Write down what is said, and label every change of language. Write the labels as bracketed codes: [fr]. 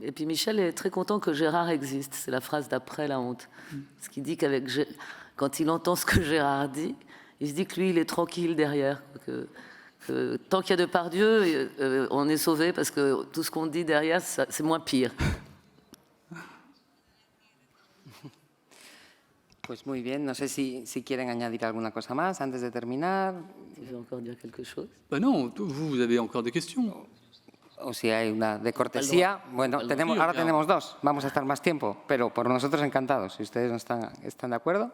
[fr] Et puis Michel est très content que Gérard existe. C'est la phrase d'après la honte. Ce qui dit quand il entend ce que Gérard dit, il se dit que lui, il est tranquille derrière. Que tant qu'il y a Depardieu, on est sauvé parce que tout ce qu'on dit derrière, c'est moins pire. [es] Pues muy bien, no sé si quieren añadir alguna cosa más antes de terminar. [fr] Tu veux encore dire quelque chose? Ben non, vous avez encore des questions. [es] O si hay una de cortesía. Bueno, ahora tenemos dos, vamos a estar más tiempo, pero por nosotros encantados, si ustedes no están de acuerdo.